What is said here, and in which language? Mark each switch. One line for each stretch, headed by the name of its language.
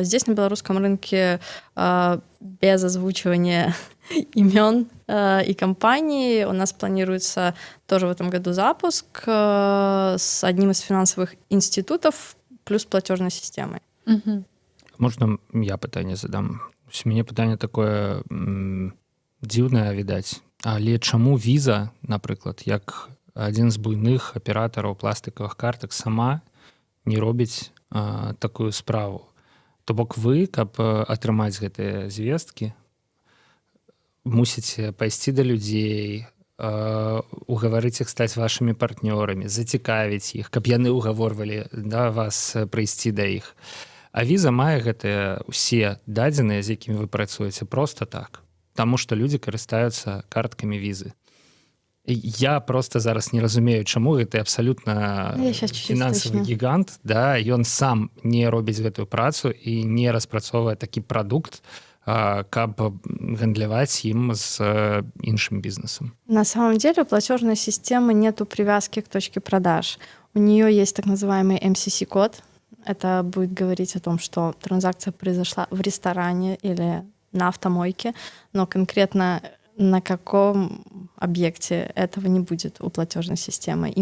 Russian: Здесь на белорусском рынке без озвучивания имен и компаний у нас планируется тоже в этом году запуск с одним из финансовых институтов плюс платежной системой.
Belarusian: Можна я пытанне задам? У мяне пытанне такое дзіўнае, відаць. Але чаму віза, напрыклад, як адзін з буйных аператараў пластыкавых картак сама не робіць такую справу? То бок вы, каб атрымаць гэтыя звесткі, мусіце пайсці да людзей, угаварыць іх стаць вашымі партнёрамі, зацікавіць іх, каб яны угаворвалі вас прыйсці да іх. А віза мае гэтыя ўсе дадзеныя, з якімі вы працуеце, проста так, таму што людзі карыстаюцца карткамі візы. Я просто зараз не разумею, чаму гэты абсалютна
Russian: Я щас чуть-чуть
Belarusian: фінансавы
Russian: уточню.
Belarusian: гігант, да, ён сам не робіць гэтую працу і не распрацоўвае такі прадукт, каб гандляваць ім з іншым бізнесам.
Russian: На самом деле у платежной системы нету привязки к точке продаж. У нее есть так называемый MCC-код. Это будет говорить о том, что транзакция произошла в ресторане или на автомойке, но конкретно на каком объекте этого не будет у платежной системы.